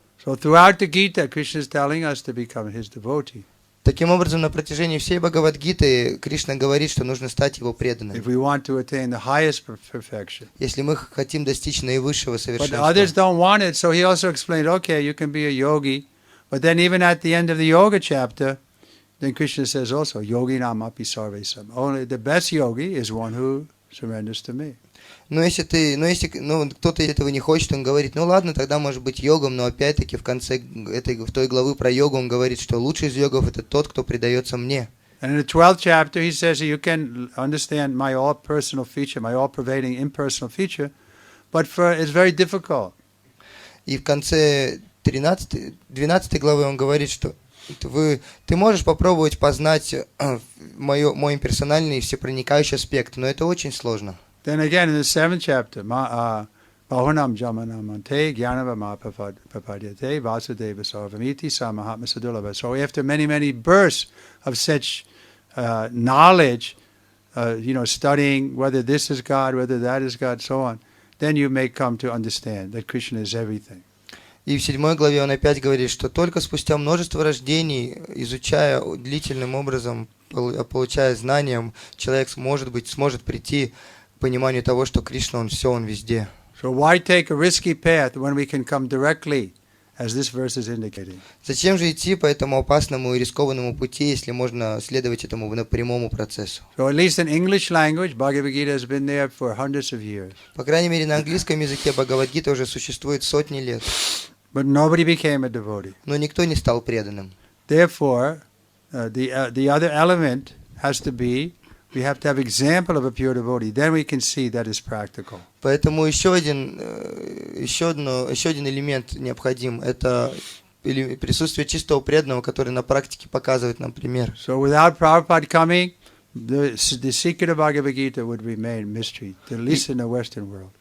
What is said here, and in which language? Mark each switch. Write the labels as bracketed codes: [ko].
[en] So throughout the Gita, Krishna is telling us to become his devotee. [ru] Таким образом, на протяжении всей Бхагавад-гиты Кришна говорит, что нужно стать его преданным. [en] If we want to attain the highest perfection. [ru] Если мы хотим достичь наивысшего совершенства. [en] But others don't want it, so he also explained, okay, you can be a yogi, but then even at the end of the yoga chapter, then Krishna says also, [sa] yogi nam api sarvesam. [en] Only the best yogi is one who surrenders to me. [ru] Но если кто-то этого не хочет, он говорит, ну ладно, тогда может быть йогом, но опять-таки в конце в той главы про йогу он говорит, что лучший из йогов это тот, кто предается мне. [en] And in the 12th chapter he says you can understand my all personal feature, my all pervading impersonal feature, but it's very difficult. [ru] И в конце 12 главы он говорит, что ты можешь попробовать познать мой имперсональный всепроникающий аспект, но это очень сложно. [en] Then again in the 7th chapter, [sa] Bahunam Jamanamante Gyanava Papadyate Vasudeva Sarvamiti Samahatma Sadulava. [en] So after many bursts of such knowledge, studying whether this is God, whether that is God, so on, then you may come to understand that Krishna is everything. [ru] И в 7 главе он опять говорит, что только спустя множество рождений, изучая длительным образом, получая знанием, человек сможет прийти к пониманию того, что Кришна, он все, он везде. [en] So why take a risky path when we can come directly, as this verse is indicating? [ru] Зачем же идти по этому опасному и рискованному пути, если можно следовать этому прямому процессу? [en] So at least in English language, Bhagavad Gita has been there for hundreds of years. [ru] По крайней мере, на английском языке Бхагавад-гита уже существует сотни лет. [en] But nobody became a devotee. [ru] Но никто не стал преданным. [en] Therefore, the other element has to be, we have to have example of a pure devotee. Then we can see that is practical. [ru] Поэтому еще один элемент необходим. Это присутствие чистого преданного, который на практике показывает нам пример. [en] So without Prabhupada coming, the secret of Bhagavad Gita would remain mystery, at least in the Western world.